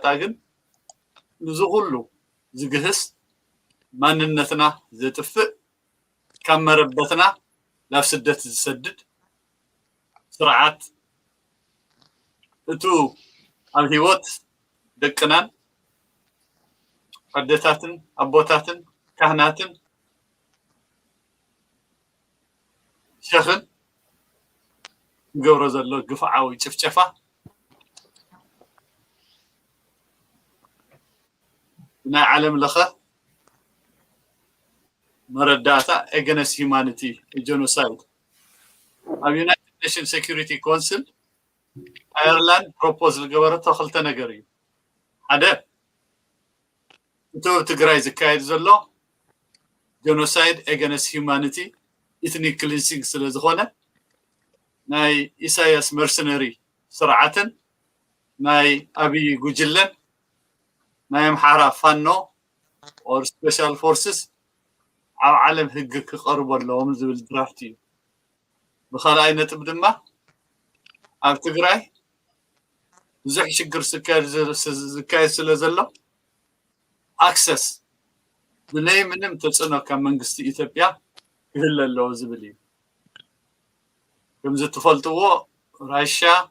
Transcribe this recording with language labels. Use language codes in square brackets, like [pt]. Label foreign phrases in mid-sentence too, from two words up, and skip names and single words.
[ti] ግን እዚ ኩሉ ዝግህስ ማንነትና ዘጥፍእ ካብ መረበትና ናብ ስደት ዝሰድድ ስርዓት እቱ ኣብ ሂወት ደቅናን ኣዴታትን ኣቦታትን ካህናትን ሸኽን ገብሮ ዘሎ ግፍዓዊ ጭፍጨፋ ናይ ዓለም ለኸ መረዳእታ [en] against humanity genocide [ti] ኣብ ዩናይትድ ኔሽን ሴኩሪቲ ካውንስል ኣየርላንድ ፕሮፖዝ ዝገበረቶ ክልተ ነገር እዩ ሓደ እቲ ኣብ ትግራይ ዝካየድ ዘሎ [en] genocide against humanity ethnic cleansing [ti] ስለ ዝኾነ ናይ ኢሳያስ መርሰነሪ ስርዓትን ናይ አብይ ጉጅለን ናይ አምሓራ ፋኖ [en] or special [ti] forces ኣብ ዓለም ሕጊ ክቐርቡ ኣለዎም ዝብል ድራፍት እዩ ብኻልኣይ ነጥብ ድማ ኣብ ትግራይ ብዙሕ ሽግር ዝካየድ ስለ ዘሎ ኣክሰስ ብናይ ምንም ተፅዕኖ ካብ መንግስቲ ኢትዮጵያ ክህሉ ኣለዎ ዝብል እዩ ከምዚ ትፈልጥዎ ራሽያ